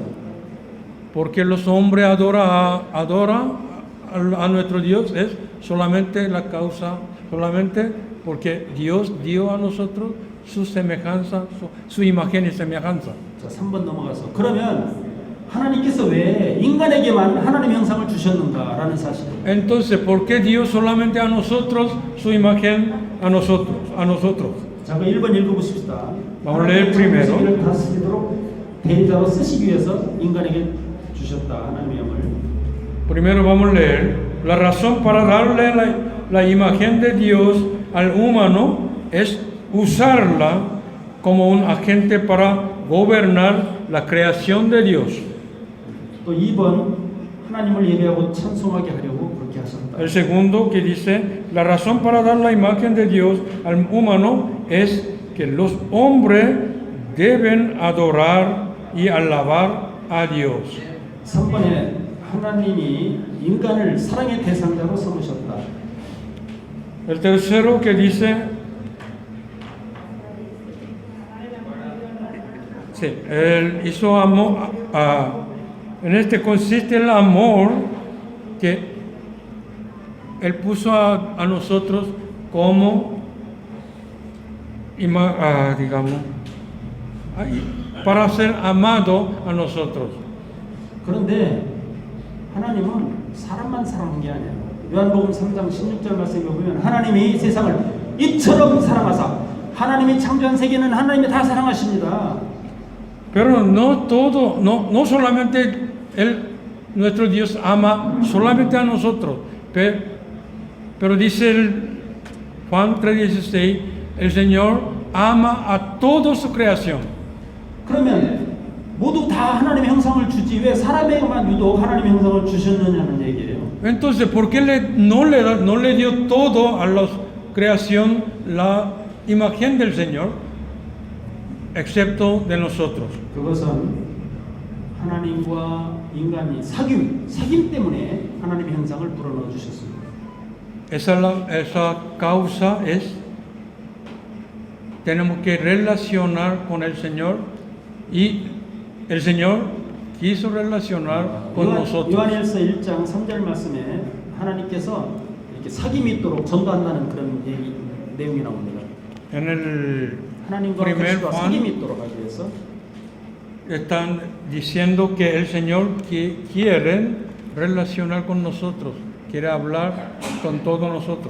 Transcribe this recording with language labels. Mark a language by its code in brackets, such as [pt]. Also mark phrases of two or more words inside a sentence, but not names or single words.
[es] Porque los hombres adoran a nuestro Dios es solamente la causa, solamente porque Dios dio a nosotros su semejanza, su imagen y semejanza. [ko] 자, 3번 넘어가서 그러면 하나님께서 왜 인간에게만 하나님의 형상을 주셨는가라는 사실. [es] Entonces, ¿por qué Dios solamente a nosotros su imagen a nosotros? [ko] 자, 그 1번 읽어보십시다. [es] Vamos a leer primero. [ko] 하나님의 다스리도록 대리자로 쓰시기 위해서 인간에게 주셨다 하나님의 영을. [es] Primero vamos a leer. La razón para darle la imagen de Dios al humano es usarla como un agente para gobernar la creación de Dios. [ko] 또 2번 하나님을 예배하고 찬송하게 하려고 그렇게 하셨다. [es] El segundo que dice, la razón para dar la imagen de Dios al humano es que los hombres deben adorar y alabar a Dios. [ko] 3번에 하나님이 인간을 사랑의 대상자로 삼으셨다. [es] El tercero que dice, sí, él hizo amor, en este consiste el amor que él puso a nosotros como, digamos, para ser amado a nosotros. [ko] 그런데 하나님은 사람만 사랑한 게 아니에요. 요한복음 3장 16절 말씀에 보면 하나님이 세상을 이처럼 사랑하사 하나님이 창조한 세계는 하나님이 다 사랑하십니다. [es] Pero no solamente nuestro Dios ama solamente a nosotros, pero dice Juan 3:16, el Señor ama a toda su creación. [ko] 그러면 모두 다 하나님의 형상을 주지 왜 사람에게만 유독 하나님의 형상을 주셨느냐는 얘기예요. [es] Entonces, ¿por qué no le dio todo a la creación la imagen del Señor? excepto de nosotros. [ko] 그것은 하나님과 인간이 사귐 때문에 하나님의 형상을 불어넣어 주셨습니다. [es] Esa causa es, tenemos que relacionar con el Señor y el Señor quiso relacionar con nosotros. [ko] 요한일서 1장 3절 말씀에 하나님께서 이렇게 사귐이 있도록 전도한다는 그런 내용이 나옵니다. [es] En el [ko] 하나님과 [es] primer [ko] 그리스도와 [es] Juan [ko] 사귐이 있도록 하기 위해서 [es] están diciendo que el Señor quiere relacionar con nosotros, quiere hablar con todos nosotros.